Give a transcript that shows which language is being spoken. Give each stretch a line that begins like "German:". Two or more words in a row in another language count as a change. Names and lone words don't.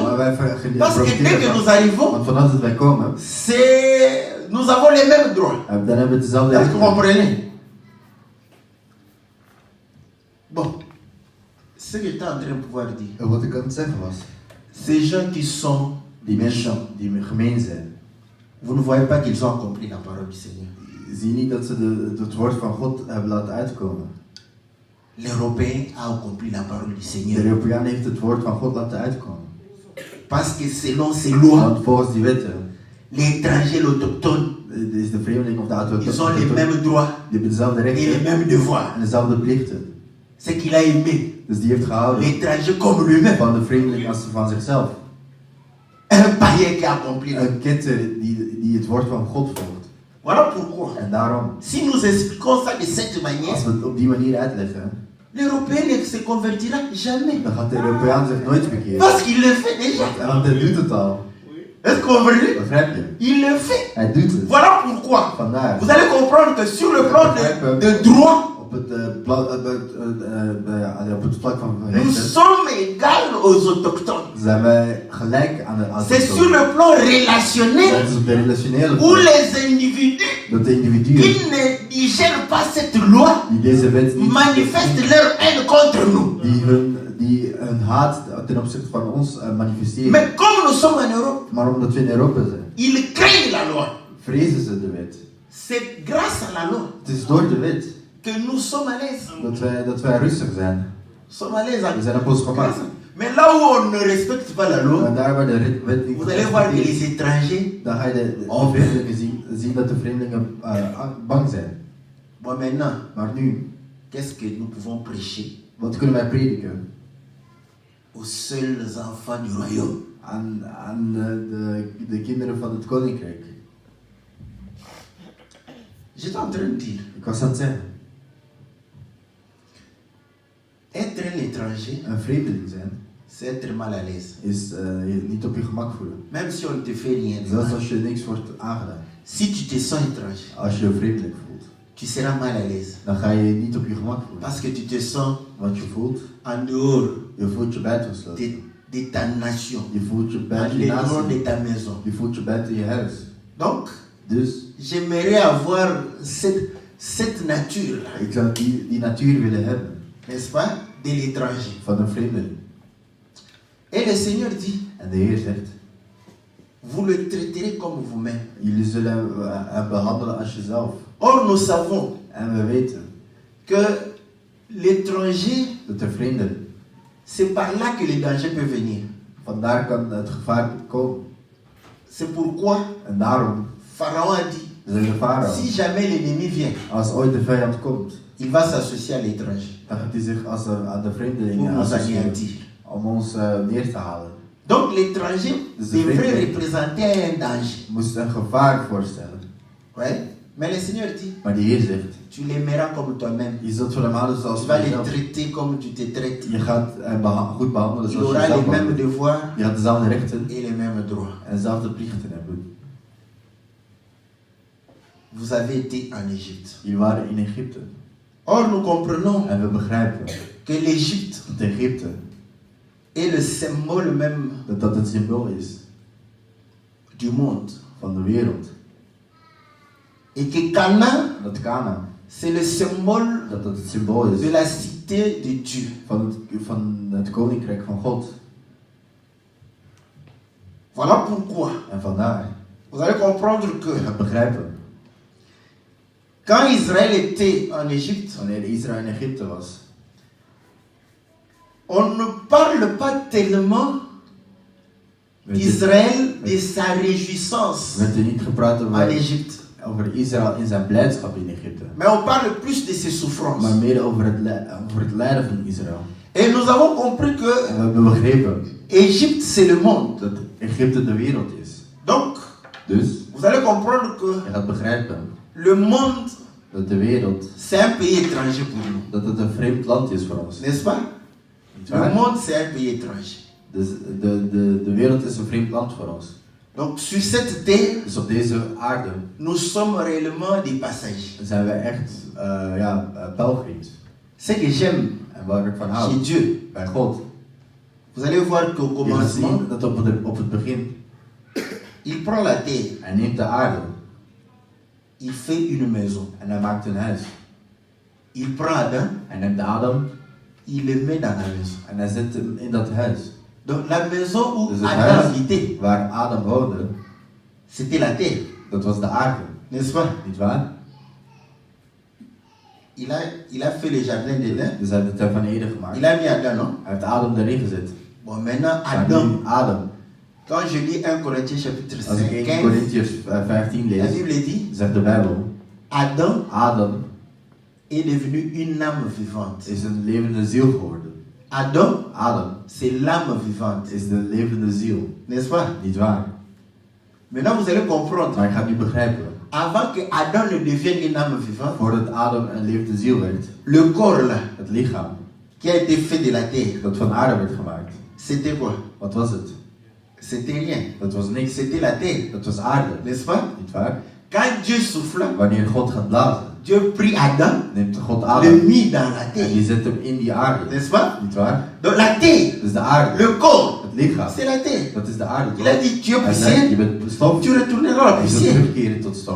Dutch: Maar wij
French: Parce que dès que
Dutch: profiteren
French: nous
Dutch: van.
French: arrivons,
Dutch: Want vanaf dat wij komen,
French: nous avons les mêmes droits.
Dutch: dan hebben we dezelfde
French: Est-ce que vous
Dutch: rechten.
French: comprenez? Bon, ce que j'étais en train de pouvoir dire,
Dutch: En wat ik aan het zeggen was,
French: ces gens qui sont
Dutch: die mensen die gemeen zijn,
French: vous ne voyez pas qu'ils ont accompli la parole du Seigneur.
Dutch: zie niet dat ze het woord van God hebben laten uitkomen.
French: L'Européen a accompli la parole du
Dutch: De
French: Seigneur.
Dutch: Europeaan heeft het woord van God laten uitkomen.
French: Parce que selon ces lois,
Dutch: Want volgens die wetten
French: l'étranger, l'autochtone,
Dutch: is de vreemdeling of de
French: ils ont les
Dutch: autochtone,
French: mêmes droits
Dutch: die hebben dezelfde
French: et les
Dutch: rechten
French: mêmes devoirs.
Dutch: en dezelfde plichten.
French: C'est qu'il a aimé
Dutch: Dus die heeft gehouden
French: l'étranger comme lui-même.
Dutch: van de vreemdeling als van zichzelf.
French: Un païen qui a accompli.
Dutch: Een ketter die het woord van God volgt.
French: Voilà pourquoi,
Dutch: En daarom,
French: si nous expliquons ça de cette
Dutch: als
French: manière,
Dutch: we het op die manier uitleggen,
French: l'Européen ne se convertira jamais.
Dutch: dan gaat de Europeaan zich nooit bekeren.
French: Parce qu'il le fait déjà.
Dutch: Want hij doet het al.
French: Est-ce que vous comprenez?
Dutch: Begrijp je?
French: Il le fait.
Dutch: Hij doet het.
French: Voilà pourquoi.
Dutch: Vandaar.
French: Vous allez comprendre que sur le plan de droit,
Dutch: Op het vlak van
French: nous
Dutch: rechten
French: sommes égaux aux autochtones.
Dutch: zijn wij gelijk aan de
French: C'est sur le plan relationnel
Dutch: Dat is op de relationele
French: où
Dutch: vlak.
French: les individus
Dutch: Dat de individuen
French: qui ne digèrent pas cette loi
Dutch: die deze wet niet
French: manifestent leur haine contre nous.
Dutch: die hun haat ten opzichte van ons manifesteren.
French: Mais comme nous sommes en Europe,
Dutch: Maar omdat we in Europa zijn,
French: ils craignent la loi.
Dutch: vrezen ze de wet.
French: C'est grâce à la loi
Dutch: Het is door de wet
French: que nous sommes à l'aise.
Dutch: dat wij rustig zijn.
French: Nous sommes à l'aise.
Dutch: We zijn op ons gemak.
French: Mais là où on ne respecte pas la loi,
Dutch: En daar waar de wet niet
French: vous allez voir que les
Dutch: respecteert,
French: étrangers,
Dutch: dan ga je de vreemdelingen zien dat de vreemdelingen bang zijn.
French: bon maintenant,
Dutch: Maar nu,
French: qu'est-ce que nous pouvons prêcher
Dutch: wat kunnen wij prediken
French: aux seuls enfants du royaume?
Dutch: aan de kinderen van het koninkrijk?
French: J'étais en train de dire,
Dutch: Ik was aan het zeggen,
French: être un étranger,
Dutch: een vreemdeling zijn
French: c'est être mal à l'aise.
Dutch: is je niet op je gemak voelen.
French: Même si on ne te fait rien de
Dutch: Zelfs
French: mal.
Dutch: als je niks wordt aangedaan.
French: Si tu te sens étranger,
Dutch: Als je je vreemdeling voelt,
French: tu seras mal à l'aise.
Dutch: dan ga je je niet op je gemak voelen.
French: Parce que tu te sens
Dutch: Want je voelt je buitengesloten.
French: de ta nation,
Dutch: Je voelt je
French: en
Dutch: buiten je
French: dehors de
Dutch: natie.
French: ta maison.
Dutch: Je voelt je buiten je huis.
French: Donc,
Dutch: Dus
French: j'aimerais avoir cette nature-là,
Dutch: ik zou die natuur willen hebben
French: n'est-ce pas, de l'étranger.
Dutch: van een vreemdeling.
French: Et le Seigneur dit,
Dutch: En de Heer zegt,
French: vous le traiterez comme vous-même.
Dutch: jullie zullen hem behandelen als jezelf.
French: Or, nous savons
Dutch: En we weten
French: que l'étranger,
Dutch: dat de vreemdeling,
French: c'est par là que le danger peut venir.
Dutch: vandaar kan het gevaar komen.
French: C'est pourquoi
Dutch: En daarom
French: Pharaon a dit,
Dutch: zegt de farao,
French: si jamais l'ennemi vient,
Dutch: als ooit de vijand komt,
French: il va s'associer à l'étranger
Dutch: dan gaat hij zich aan de
French: pour
Dutch: vreemdelingen
French: nous
Dutch: associëren
French: anéantir.
Dutch: om ons neer te halen.
French: Donc l'étranger
Dutch: Dus
French: devrait représenter un danger.
Dutch: Moest een gevaar voorstellen.
French: Ouais. Mais le Seigneur dit,
Dutch: Maar de Heer zegt,
French: tu l'aimeras comme toi-même.
Dutch: je zult van hem houden zoals
French: Tu vas les
Dutch: jezelf.
French: traiter comme tu te traites.
Dutch: Je gaat hem goed behandelen
French: Tu
Dutch: zoals je
French: auras les
Dutch: zelf
French: mêmes
Dutch: behandelt.
French: devoirs
Dutch: Je gaat dezelfde rechten
French: et les mêmes droits.
Dutch: en dezelfde plichten hebben.
French: Vous avez été en Égypte.
Dutch: Jullie waren in Egypte.
French: Or, nous comprenons
Dutch: En we begrijpen
French: que l'Égypte
Dutch: dat Egypte,
French: est le symbole même
Dutch: dat het symbool is
French: du monde.
Dutch: van de wereld.
French: Et que Canaan,
Dutch: Dat Canaan,
French: c'est le symbole
Dutch: dat het symbool
French: de
Dutch: is
French: la cité de Dieu.
Dutch: van het koninkrijk van God.
French: Voilà pourquoi
Dutch: En vandaar,
French: vous allez comprendre
Dutch: je
French: que
Dutch: gaat begrijpen,
French: quand Israël était en Égypte,
Dutch: wanneer Israël in Egypte was,
French: on ne parle pas tellement d'Israël, de sa réjouissance
Dutch: werd er niet gepraat
French: en Égypte.
Dutch: over Israël in zijn blijdschap in Egypte.
French: Mais on parle plus de ses souffrances.
Dutch: Maar meer over het lijden van Israël.
French: Et nous avons compris que
Dutch: En we hebben begrepen
French: Égypte, c'est le monde.
Dutch: dat Egypte de wereld is.
French: Donc,
Dutch: Dus
French: vous allez comprendre que
Dutch: je gaat begrijpen
French: le monde,
Dutch: dat de wereld,
French: c'est un pays étranger pour nous.
Dutch: dat het een vreemd land is voor ons.
French: N'est-ce pas?
Dutch: Niet
French: Le
Dutch: waar?
French: monde, c'est un pays étranger.
Dutch: Dus de wereld is een vreemd land voor ons.
French: Donc, sur cette terre,
Dutch: Dus op deze aarde
French: nous sommes réellement des passagers.
Dutch: zijn wij echt pelgrims.
French: Ce que j'aime
Dutch: En waar ik van
French: chez
Dutch: hou,
French: Dieu,
Dutch: bij God.
French: vous allez voir qu'au
Dutch: Je gaat
French: commencement,
Dutch: zien dat op het begin,
French: il prend la terre,
Dutch: hij neemt de aarde
French: il fait une maison.
Dutch: en hij maakt een huis.
French: Il prend Adam,
Dutch: Hij neemt Adam
French: il le met dans la maison.
Dutch: en hij zet hem in dat huis.
French: Donc, la maison où
Dutch: Dus het
French: Adam
Dutch: huis
French: habitait,
Dutch: waar Adam woonde,
French: c'était la terre,
Dutch: dat was de aarde.
French: n'est-ce pas?
Dutch: Niet waar?
French: Il a fait le jardin d'Éden,
Dutch: Dus hij heeft het tuin van Eden gemaakt.
French: il a mis Adam, non?
Dutch: Hij heeft Adam erin gezet.
French: Bon, maintenant,
Dutch: Maar
French: Adam,
Dutch: nu Adam.
French: quand je lis 1 Corinthiens chapitre
Dutch: Als
French: 5,
Dutch: ik 1
French: 15,
Dutch: Corinthians 15
French: la
Dutch: lees,
French: Bible dit,
Dutch: zegt de Bijbel,
French: Adam
Dutch: Adam
French: est devenu une âme vivante.
Dutch: is een levende ziel geworden.
French: Adam,
Dutch: Adam
French: c'est l'âme vivante,
Dutch: is de levende ziel.
French: n'est-ce pas?
Dutch: Niet waar?
French: Maintenant, vous allez comprendre.
Dutch: Maar ik ga het nu begrijpen.
French: Avant que Adam ne devienne une âme vivante,
Dutch: Voordat Adam een levende ziel werd,
French: le corps là,
Dutch: het lichaam
French: qui a été fait de la terre,
Dutch: dat van aarde werd gemaakt,
French: c'était quoi?
Dutch: wat was het?
French: C'était rien.
Dutch: Dat was niks.
French: C'était la terre,
Dutch: Dat was aarde.
French: n'est-ce pas?
Dutch: Niet waar?
French: Quand Dieu souffla,
Dutch: Wanneer God gaat blazen,
French: Dieu prit Adam,
Dutch: neemt God
French: le
Dutch: Adam
French: mit dans la
Dutch: en
French: terre,
Dutch: die zet hem in die aarde.
French: n'est-ce pas?
Dutch: Niet waar?
French: Donc la terre,
Dutch: Dus de aarde,
French: le corps,
Dutch: het lichaam,
French: c'est la terre.
Dutch: dat is de aarde.
French: Il a dit, tu es
Dutch: Hij zei, je
French: poussière,
Dutch: bent stof,
French: tu retourneras à la
Dutch: je zult
French: poussière.
Dutch: terugkeren tot stof.